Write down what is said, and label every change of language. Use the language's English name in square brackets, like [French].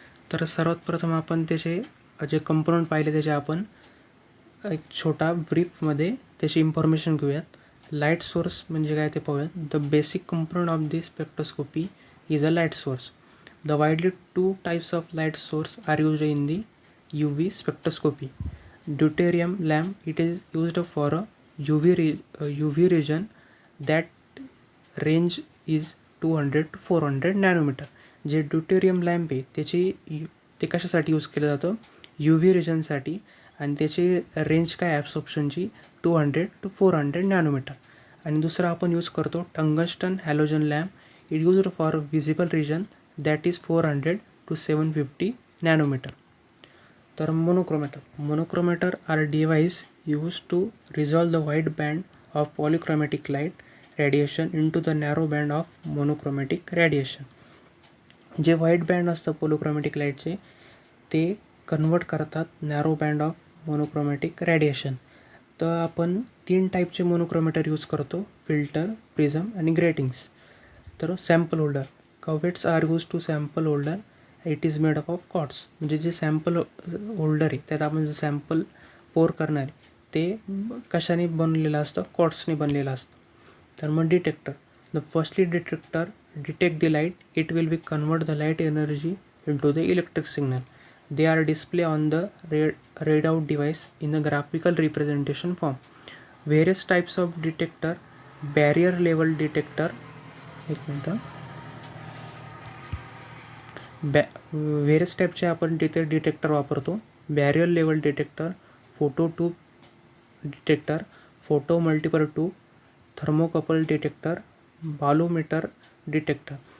[Marathi] तर सर्वात प्रथम आपण त्याचे जे कंपोनंट पाहिले त्याचे आपण एक छोटा ब्रीफमध्ये त्याची इन्फॉर्मेशन घेऊयात. लाईट सोर्स म्हणजे काय ते पाहूयात. [English] The basic component of the spectroscopy is a light source. The widely 2 types of light source are used in the UV spectroscopy. Deuterium lamp, it is used for a UV region that range is 200 to 400 nanometre. [Marathi] जे deuterium lamp आहे ते कशासाठी use केलं जातं, UV रिजनसाठी, आणि त्याची range काय ॲब्सॉर्प्शनची 200 to 400 nanometre. आणि दुसरा आपण यूज करतो tungsten halogen lamp. [English] It used for visible region that is 400 to 750 nanometre. तर monochromator are device use to resolve the white band of polychromatic light radiation into the narrow band of monochromatic radiation. [Marathi] जे white band असतं पोलोक्रोमॅटिक लाईटचे ते convert करतात [English] Narrow band of monochromatic radiation. [Marathi] तर आपण 3 टाईपचे monochromator use करतो, फिल्टर, प्रिझम आणि ग्रेटिंग्स. [English] तर sample holder, cuvettes are use to sample holder. It is made up of quartz. [Marathi] म्हणजे जे सॅम्पल होल्डर आहे त्यात आपण जे सॅम्पल पोर करणार आहे ते कशाने बनलेलं असतं, कॉट्सने बनलेलं असतं. [English] तर मग detector, the firstly detector detect the light, it will be convert the light energy into the electric signal. They are display on the readout device in a graphical representation form. Various types of detector, barrier level detector, [Marathi] एक मिनटं, various टाईपचे आपण तिथे detector वापरतो. [English] Barrier level detector, photo tube detector, photo multiple tube, thermocouple detector, bolometer detector.